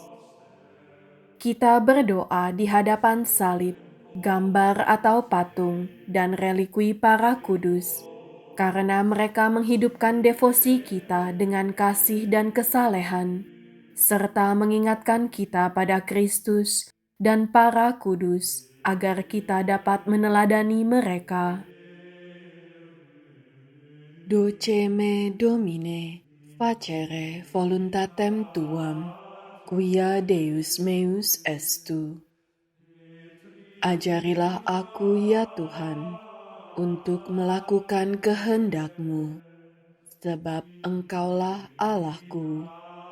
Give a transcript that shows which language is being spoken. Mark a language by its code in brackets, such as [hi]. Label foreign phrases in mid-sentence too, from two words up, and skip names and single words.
[id] Kita berdoa di hadapan salib, gambar atau patung, dan relikui para kudus, karena mereka menghidupkan devosi kita dengan kasih dan kesalehan, serta mengingatkan kita pada Kristus dan para kudus, agar kita dapat meneladani mereka. [la] Doceme Domine, facere voluntatem tuam, quia Deus meus estu. [id] Ajarilah aku ya Tuhan, untuk melakukan kehendak-Mu, sebab Engkaulah Allahku